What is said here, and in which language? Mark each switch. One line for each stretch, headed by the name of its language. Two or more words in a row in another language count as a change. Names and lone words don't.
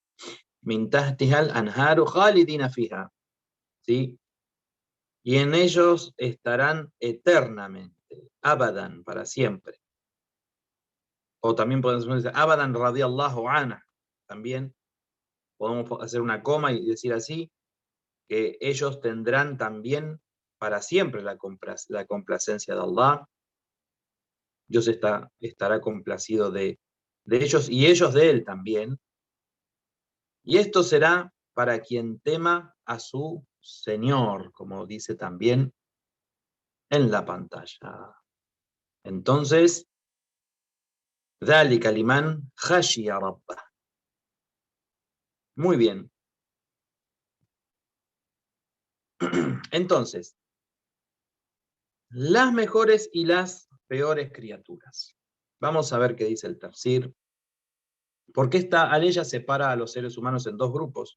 Arabic: من تحتها الأنهار خالدين فيها,
Spanish: ¿sí? Y en ellos estarán eternamente, abadan, para siempre. O también podemos decir
Arabic: أبدا رضي الله عنه,
Spanish: también podemos hacer una coma y decir así, que ellos tendrán también para siempre la complacencia de Allah. Dios estará complacido de ellos y ellos de él también. Y esto será para quien tema a su Señor, como dice también en la pantalla. Entonces,
Arabic: ذَلِكَ لِمَنْ خَشِيَ رَبَّهُ.
Spanish: Muy bien. Entonces, las mejores y las peores criaturas. Vamos a ver qué dice el tafsir. Porque esta aleya separa a los seres humanos en dos grupos.